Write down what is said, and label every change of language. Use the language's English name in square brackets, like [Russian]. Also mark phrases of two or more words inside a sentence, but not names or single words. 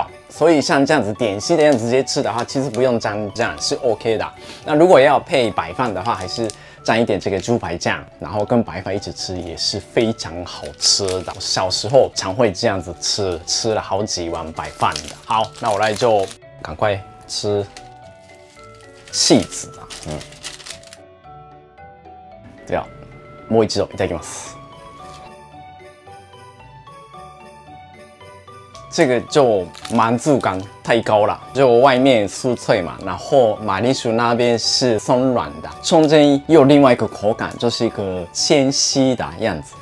[Chinese] 所以像这样子点心的样子直接吃的话，其实不用沾酱是 OK 的。那如果要配白饭的话，还是沾一点这个猪排酱，然后跟白饭一起吃也是非常好吃的。小时候常会这样子吃了好几碗白饭的。好，那我来就赶快吃 [Japanese] チーズだ。ではもう一度いただきます。 [Chinese] 这个就满足感太高了，就外面酥脆嘛，然后马铃薯那边是松软的，中间又有另外一个口感，就是一个纤细的样子。